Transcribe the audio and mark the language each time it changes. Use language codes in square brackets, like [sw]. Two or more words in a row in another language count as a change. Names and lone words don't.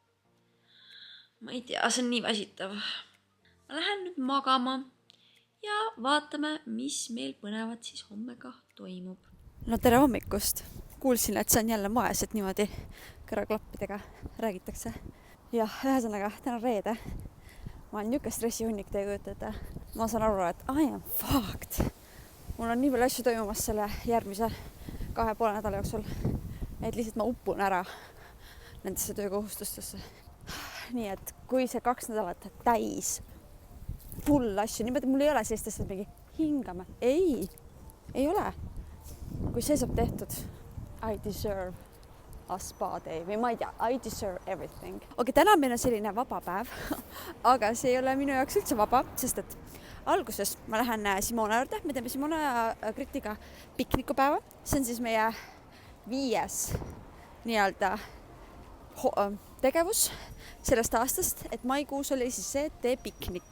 [et] Ma ei tea, see on nii väsitav. Ma lähen nüüd magama ja vaatame, mis meil põnevat siis homme ka toimub. No tere hommikust! Kuulsin, et see on jälle moes, et niimoodi kõrvaklappidega räägitakse. Jah, ühesõnaga, täna reede. Ma olen niisugune stressihunnik teie kujutate. Ma saan aru, et [en] I am fucked. [et] Mul on nii palju asju toimumas selle järgmise 2,5 nädala jooksul, et lihtsalt ma upun ära nendesse töökohustustesse. Nii et kui see 2 nädalat täis full asju, niimoodi mul ei ole sellist asja mingi hingame. Ei ole. Kui see saab tehtud, [en] I deserve a spa day [et] või ma ei tea, [en] I deserve everything. [et] Okei, täna meil on selline vaba päev, aga see ei ole minu jaoks üldse vaba, sest et alguses ma lähen Simona juurde, me teeme Simona ja Kritiga piknikupäeva. See on siis meie 5. nii-öelda tegevus sellest aastast, et maikuus oli siis see tee piknik.